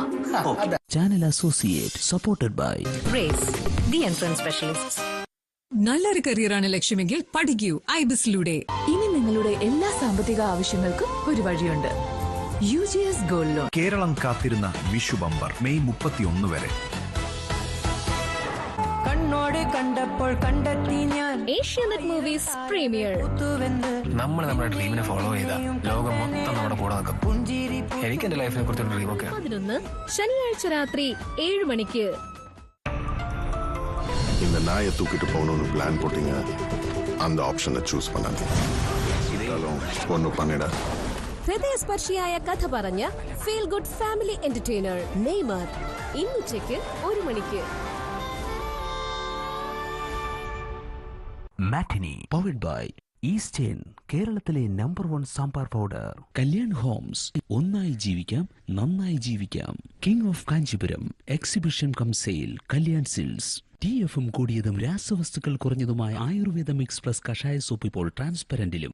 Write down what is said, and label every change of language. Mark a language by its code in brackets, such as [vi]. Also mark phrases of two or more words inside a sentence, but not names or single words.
[en] Channel Associate supported by Race, the entrance specialists. [ml] നല്ലൊരു കരിയറാണ് ലക്ഷ്യമെങ്കിൽ പഠിക്കൂ ഐബിസിലൂടെ. ഇനി നിങ്ങളുടെ എല്ലാ സാമ്പത്തിക ആവശ്യങ്ങൾക്കും ഒരു വഴിയുണ്ട്. UGS ഗോൾഡ് ലോൺ. കേരളം കാത്തിരുന്ന വിഷു ബമ്പർ മെയ് 31 വരെ. കണ്ണോട് കണ്ടപ്പോൾ കണ്ടെത്തി ഞാൻ ഏഷ്യാനെറ്റ് മൂവീസ് പ്രീമിയർ. നമ്മൾ നമ്മുടെ ഡ്രീമിനെ ഫോളോ ചെയ്ത ലോകം മൊത്തം നമ്മുടെ കൂടെ നിൽക്കും. എനിക്ക് എന്റെ ലൈഫിനെ കുറിച്ച് ഡ്രീമൊക്കെ. 11 ശനിയാഴ്ച രാത്രി 7 മണിക്ക്. [ta] இந்த நாயை தூக்கிட்டு போகணும்னு பிளான் போட்டீங்க, அந்த ஆப்ஷனை சூஸ் பண்ணாங்க. ஒன்னு பண்ணிட. [ml] ഹൃദയസ്പർശിയായ കഥ പറഞ്ഞ [en] feel good family entertainer [ml] നെയ്മർ ഇന്നുച്ചയ്ക്ക് 1 മണിക്ക്. [en] Matinee powered by [ml] ഈസ്റ്റേൺ, കേരളത്തിലെ നമ്പർ 1 സാമ്പാർ പൗഡർ. കല്യാൺ ഹോംസ്, ഒന്നായി ജീവിക്കാം നന്നായി ജീവിക്കാം. കിങ് ഓഫ് കാഞ്ചീപുരം [en] exhibition cum sale [ml] കല്യാൺ സിൽസ്. TFM കൂടിയതും രാസവസ്തുക്കൾ കുറഞ്ഞതുമായ ആയുർവേദ മിക്സ് പ്ലസ് കഷായ സോപ്പ് ഇപ്പോൾ ട്രാൻസ്പെറന്റിലും.